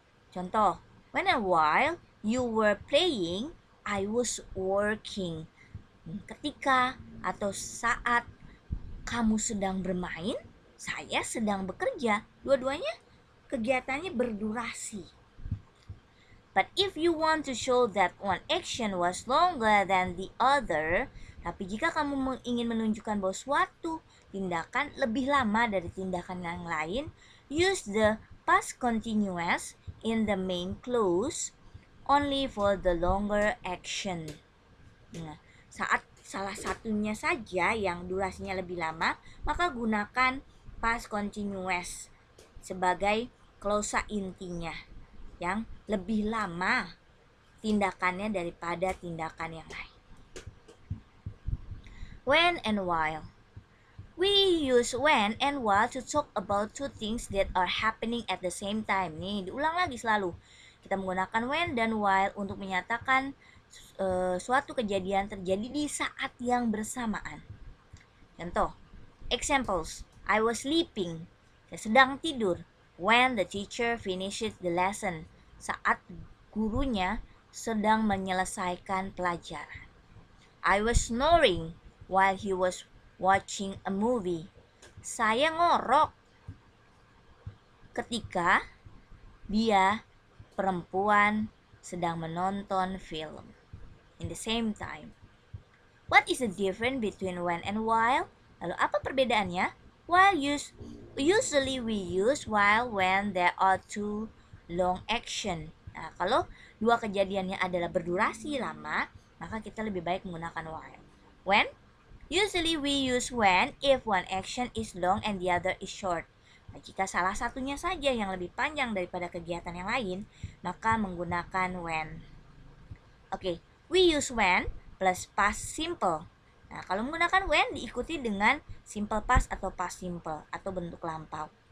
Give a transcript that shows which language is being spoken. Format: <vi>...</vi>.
<en>Contoh, when and while you were playing, I was working.</en> <id>Ketika atau saat kamu sedang bermain, saya sedang bekerja. Dua-duanya kegiatannya berdurasi.</id> <en>But if you want to show that one action was longer than the other,</en> <id>tapi jika kamu ingin menunjukkan bahwa suatu tindakan lebih lama dari tindakan yang lain,</id> <en>use the past continuous in the main clause only for the longer action.</en> <id>Nah, saat salah satunya saja yang durasinya lebih lama, maka gunakan past continuous sebagai klausa intinya yang lebih lama tindakannya daripada tindakan yang lain.</id> <en>When and while. We use when and while to talk about two things that are happening at the same time.</en> <id>Nih, diulang lagi selalu. Kita menggunakan when dan while untuk menyatakan suatu kejadian terjadi di saat yang bersamaan.</id> <en>Contoh, examples. I was sleeping.</en> <id>Saya sedang tidur.</id> <en>When the teacher finishes the lesson.</en> <id>Saat gurunya sedang menyelesaikan pelajaran.</id> <en>I was snoring while he was watching a movie.</en> <id>Saya ngorok ketika dia perempuan sedang menonton film.</id> <en>In the same time. What is the difference between when and while?</en> <id>Lalu apa perbedaannya?</id> <en>Usually we use while when there are two long action.</en> <id>Nah, kalau dua kejadiannya adalah berdurasi lama, maka kita lebih baik menggunakan while.</id> <en>When? Usually we use when if one action is long and the other is short.</en> <id>Nah, jika salah satunya saja yang lebih panjang daripada kegiatan yang lain, maka menggunakan when. Oke,</id> <en>we use when plus past simple.</en> <id>Nah, kalau menggunakan when diikuti dengan simple past atau past simple atau bentuk lampau.</id>